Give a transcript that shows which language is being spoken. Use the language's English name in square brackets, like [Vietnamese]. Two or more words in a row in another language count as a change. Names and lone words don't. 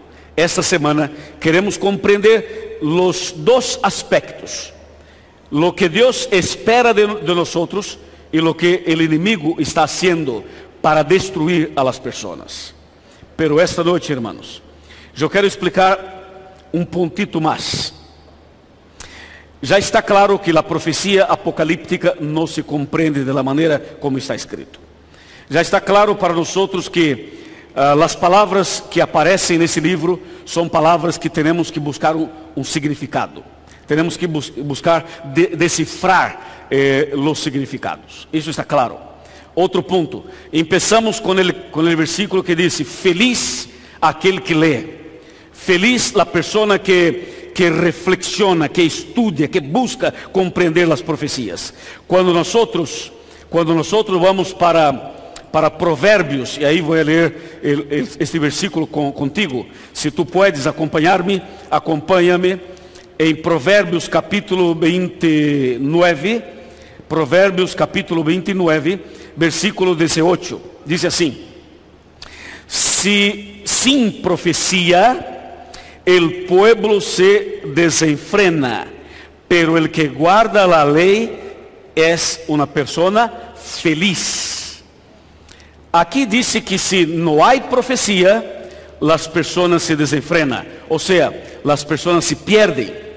[Spanish] Esta semana queremos comprender los dos aspectos: lo que Dios espera de nosotros y lo que el enemigo está haciendo para destruir a las personas. Pero esta noche, hermanos, yo quiero explicar un puntito más. [Portuguese] Já está claro que a profecia apocalíptica não se compreende [Spanish] de la [Portuguese] maneira como está escrito. Já está claro para nós que as palavras que aparecem nesse livro são palavras que temos que buscar um significado. Temos que buscar decifrar os significados. Isso está claro. Outro ponto. Começamos com o versículo que diz: feliz aquele que lê. Feliz a pessoa que reflexiona, que estudia, que busca compreender as profecias. Quando nós vamos para Provérbios, e aí vou ler este versículo contigo. Se tu puedes acompanhar-me, acompanha-me em Provérbios capítulo 29, Provérbios capítulo 29, versículo 18. Diz assim: [Spanish] sin profecía el pueblo se desenfrena, pero el que guarda la ley es una persona feliz. Aquí dice que si no hay profecía, las personas se desenfrenan, o sea, las personas se pierden.